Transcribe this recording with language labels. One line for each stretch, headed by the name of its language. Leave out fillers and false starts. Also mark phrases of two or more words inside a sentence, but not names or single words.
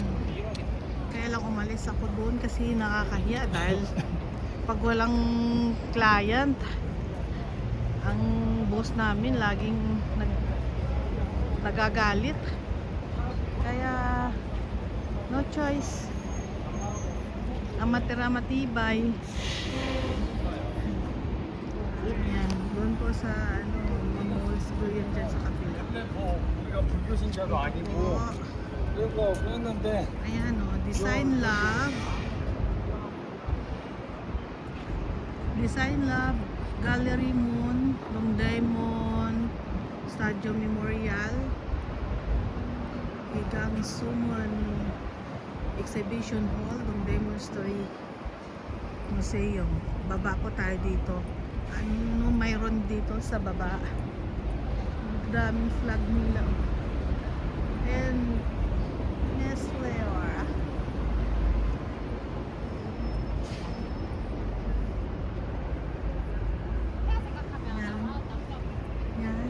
Filipino: Kaya lang umalis ako doon kasi nakakahiya dahil pag walang client, ang boss namin laging nagagalit. Kaya
English: no choice.
Filipino: Ang matira matibay. Yan, doon po sa malls po yan dyan sa kapila.
Korean: 근데 뭐 우리가 불교신자도 아니고 그리고 그랬는데
Filipino: Ayan o, Design Lab. Design Lab, Gallery Moon, Dongdaemun, Stadio Memorial, Yegang Somon Exhibition Hall, Dongdaemun History Museum. Baba po tayo dito. Ano mayroon dito sa baba? Daming flag nila. And Nestle or yan.